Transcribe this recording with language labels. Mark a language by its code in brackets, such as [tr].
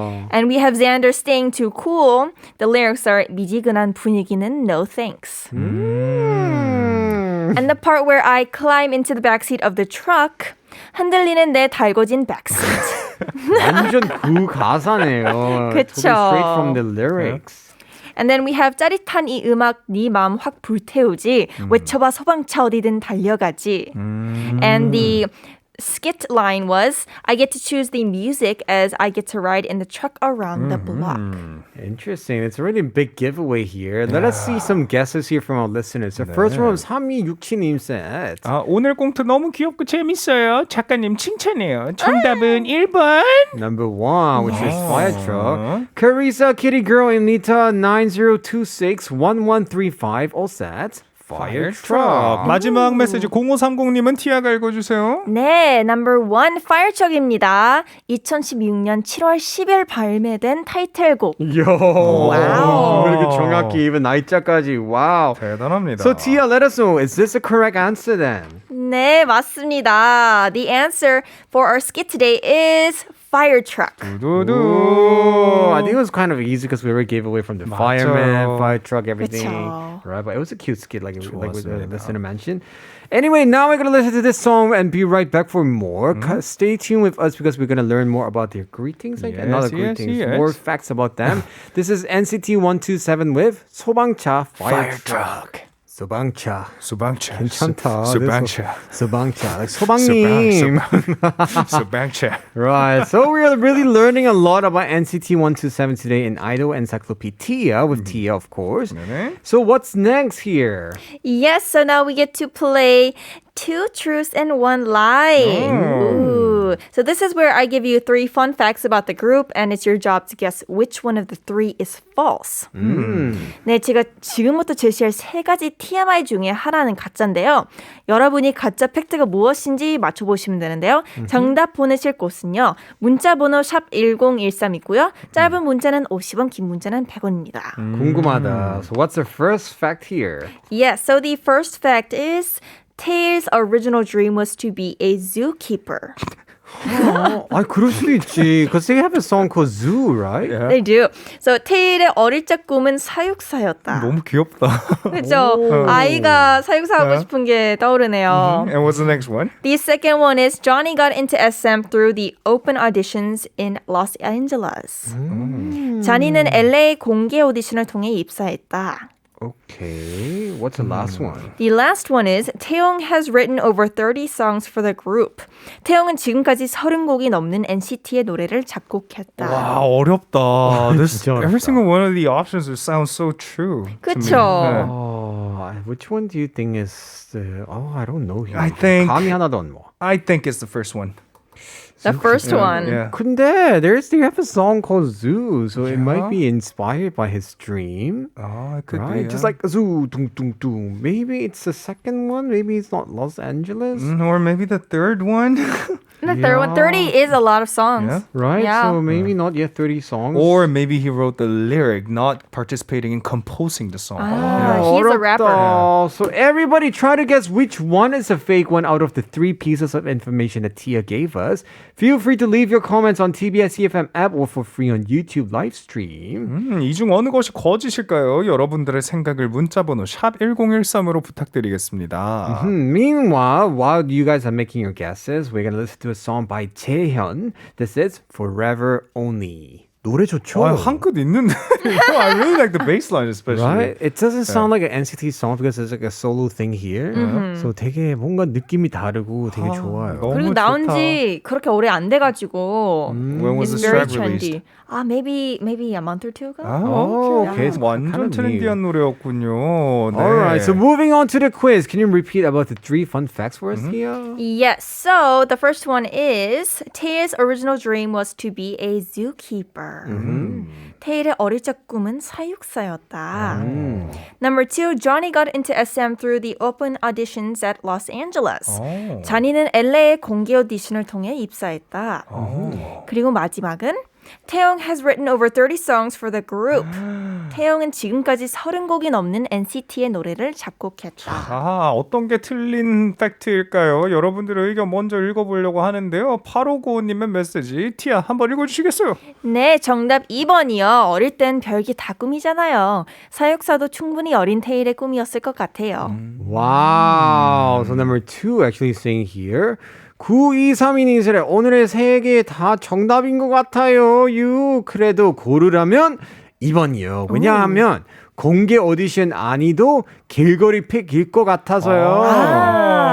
[en] And we have Xander staying too cool. The lyrics are [ko] 미지근한 분위기는 [en] no thanks. And the part where I climb into the backseat of the truck, [ko] 흔들리는 내 달궈진 [en] backseat. [ko] 완전 그 가사네요. 그쵸. [en] Straight from the lyrics. And then we have [ko] 짜릿한 이 음악 네 마음 확 불태우지. 외쳐봐 소방차 어디든 달려가지. [en] And the skit line was, I get to choose the music as I get to ride in the truck around the block. Interesting. It's a really big giveaway here. Let us see some guesses here from our listeners. The first one was 3267님 said. [ko] 오늘 꽁트 너무 귀엽고 재밌어요. 작가님 칭찬해요. 정답은 1번. [en] Number one, which is Fire Truck. Carissa, Kitty Girl, Imnita, 9026-1135, all set. Fire Truck. [ko] 마지막 메시지 0530님은 티아가 읽어주세요. [en] 네, number one, Fire Truck입니다. [ko] 2016년 7월 10일 발매된 타이틀곡. 와우. 이렇게 정확히 [en] even [ko] 날짜까지. [en] Wow. [ko] 대단합니다. [en] So Tia, let us know, is this the correct answer then? [ko] 네, 맞습니다. [en] The answer for our skit today is Fire Truck. Ooh, I think it was kind of easy because we already gave away from the fireman, [ko] 맞아요. [en] fire truck, everything. [ko] 그쵸. [en] Right, but it was a cute skit like the [ko] 좋았습니다. [en] listener mentioned. Anyway, now we're going to listen to this song and be right back for more. Stay tuned with us because we're going to learn more about their greetings. Like, not the greetings, more facts about them. This is NCT 127 with 소방차 Fire Truck. [ko] 소방차. 소방차. 괜찮다. 소방차. 소방차. [en] Like [ko] 소방님. 소방차. [en] Right. So we're really learning a lot about NCT 127 today in Idol Encyclopedia with Tia, of course. So what's next here? Yes, so now we get to play Two Truths and One Lie. Ooh. So this is where I give you 3 fun facts about the group and it's your job to guess which one of the 3 is false. [ko] 네, 제가 지금부터 제시할 3가지 TMI 중에 하나는 가짜인데요. 여러분이 가짜 팩트가 무엇인지 맞춰보시면 되는데요. 정답 보내실 곳은요. 문자번호 샵 1013이고요. 짧은 문자는 50원, 긴 문자는 100원입니다. 궁금하다. [en] So what's the first fact here? Yes, so the first fact is Tae's original dream was to be a zookeeper. [ko] 그럴 수도 있지. [en] Because they have a song called Zoo, right? Yeah. They do. So [ko] 테일의 어릴 적 꿈은 사육사였다. 너무 귀엽다. 그렇죠. 아이가 사육사하고 싶은 게 떠오르네요. [en] And what's the next one? The second one is Johnny got into SM through the open auditions in Los Angeles. [ko] 자니는 LA 공개 오디션을 통해 입사했다. [en] Okay. What's the last one? The last one is 태용 has written over 30 songs for the group. [ko] 태용은 지금까지 30곡이 넘는 NCT의 노래를 작곡했다. 와, 어렵다. [en] This, [ko] 진짜 어렵다. [en] every single one of the options sounds so true. [ko] 그쵸? [en] Which one do you think is the... I don't know here. I think- [ko] 감이 하나도 안 와. [en] I think it's the first one. The first one. Yeah. [ko] 근데 [en] they have a song called Zoo, so it might be inspired by his dream. Oh, it could Right? be. Just like Zoo, dung, dung, dung. Maybe it's the second one. Maybe it's not Los Angeles. Or maybe the third one. And the third one, 30 is a lot of songs. Yeah. Right? Yeah. So maybe not yet 30 songs. Or maybe he wrote the lyric, not participating in composing the song. He's a rapper. [ko] 어렵다. [en] So everybody try to guess which one is a fake one out of the 3 pieces of information that Tia gave us. Feel free to leave your comments on tbseFM app or for free on YouTube live stream. 이 중 어느 것이 거짓일까요? 여러분들의 생각을 문자번호 샵 1013으로 부탁드리겠습니다. Meanwhile, while you guys are making your guesses, we're going to listen to a song by Jaehyun. This is Forever Only. [ko] 노래 좋죠? 한 끗 있는데. [en] I really like the bass line especially. Right? It doesn't sound like an NCT song because it's like a solo thing here. So [ko] 되게 뭔가 느낌이 다르고 되게 좋아요. 너무 그리고 나온 지 그렇게 오래 안 돼가지고 [en] When was it's this very track released? trendy. Maybe a month or two ago? Okay. [ko] 완전 트렌디한 노래였군요. 네. [en] Alright, so moving on to the quiz. Can you repeat about the 3 fun facts for us here? Yes, so the first one is Tae's original dream was to be a zookeeper. [ko] 태일의 어릴 적 꿈은 사육사였다. [en] Number 2, Johnny got into SM through the open auditions at Los Angeles. [ko] Johnny는 LA의 공개 오디션을 통해 입사했다. 그리고 마지막은 [en] 태용 has written over 30 songs for the group. [ko] 태용은 지금까지 30곡이 넘는 NCT의 노래를 작곡했다. 아, 어떤 게 틀린 팩트일까요? 여러분들의 의견 먼저 읽어보려고 하는데요. 8595님의 메시지 티아 한번 읽어주시겠어요? 네, 정답 2번이요. 어릴 땐 별게 다 꿈이잖아요. 사육사도 충분히 어린 태일의 꿈이었을 것 같아요. [en] Wow. So number 2 actually saying here. [ko] 9232님이 오늘의 세 개 다 정답인 것 같아요. 그래도 고르라면 2번이요. 왜냐하면 공개 오디션 아니도 길거리 픽일 것 같아서요.